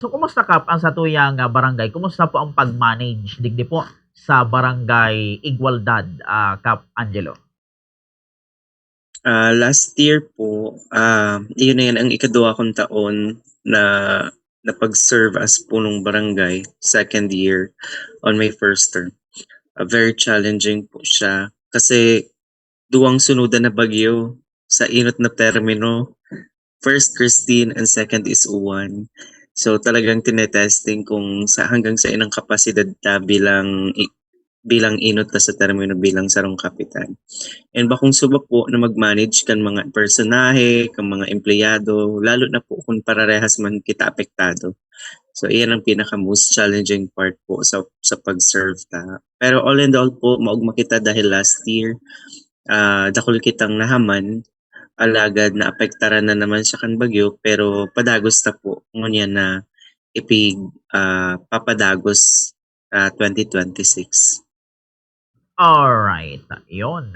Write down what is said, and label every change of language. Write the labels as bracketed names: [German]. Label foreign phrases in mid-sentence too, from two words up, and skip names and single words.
[Bikol] So kumusta kap ang satuyang barangay? Kumusta po ang pag-manage digdi po sa barangay Igualdad, Kap Angelo? [English] Last year [Filipino] po, iyon na yan ang ika-2 kong taon na napag-serve as punong barangay, [English] second year on my first term. Very challenging [Bikol] po siya kasi duwang sunudan na bagyo sa inot na termino. [English] First Christine and second is Uwan. [Bikol] So talagang tinetesting kung hanggang sa inang kapasidad ta bilang inot ta sa termino bilang sarong kapitan. And bakong subak po na mag-manage kan mga personahe, kan mga empleyado, lalo na po kung pararehas man kita apektado. So iyan ang pinaka [English] most challenging part [Bikol] po sa pag-serve ta. Pero [English] all in all [Bikol] po, maugma kita dahil [English] last year, [Bikol] dakol kitang nahaman, alagad na apektaran na naman siya kan bagyo, pero padagos ta po ngunya na papadagos 2026. [English] Alright, yun.